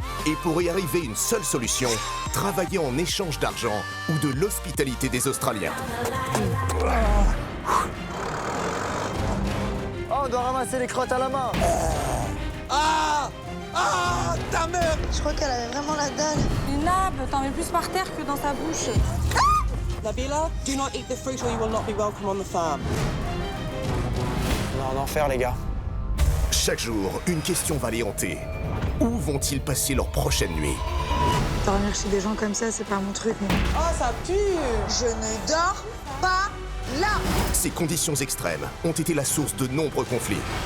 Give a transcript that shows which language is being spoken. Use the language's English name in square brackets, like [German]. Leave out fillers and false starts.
[French] Et pour y arriver, une seule solution, travailler en échange d'argent ou de l'hospitalité des Australiens. Oh, on doit ramasser les crottes à la main. Ah! Ah! Ta mère! Je crois qu'elle avait vraiment la dalle. Une nappe, t'en mets plus par terre que dans sa bouche. [English] Nabila, do not eat the fruit or you will not be welcome on the farm. [French] On est en enfer, les gars. Chaque jour, une question va les hanter. Où vont-ils passer leur prochaine nuit? Dormir chez des gens comme ça, c'est pas mon truc, moi. Oh, ça pue! Je ne dors pas là. Ces conditions extrêmes ont été la source de nombreux conflits.